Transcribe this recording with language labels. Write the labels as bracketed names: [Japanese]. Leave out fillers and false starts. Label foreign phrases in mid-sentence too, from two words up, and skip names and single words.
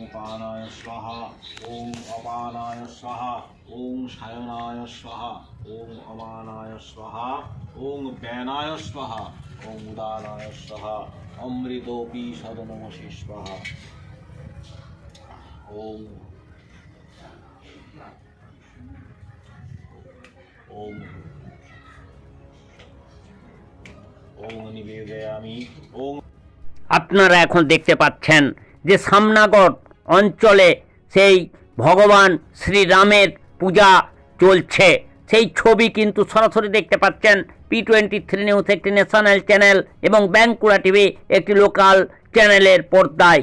[Sanskrit] पानाय स्वाहा ओम अपानाय स्वाहा ओम शयनाय स्वाहा ओम अमानाय स्वाहा ओम बैनाय स्वाहा ओम उदानाय स्वाहा अमृतोपि सदनमसि स्वाहा ओम ओम ओम निवेदयामि ओम। [Bangla] আপনারা এখন দেখতে পাচ্ছেন যে সামনাগর অঞ্চলে সেই ভগবান শ্রীরামের পূজা চলছে, সেই ছবি কিন্তু সরাসরি দেখতে পাচ্ছেন P23 নিউজ একটি [English] national channel [Bangla] এবং বাঁকুড়া টিভি একটি [English] local channel [Bangla] পর্দায়।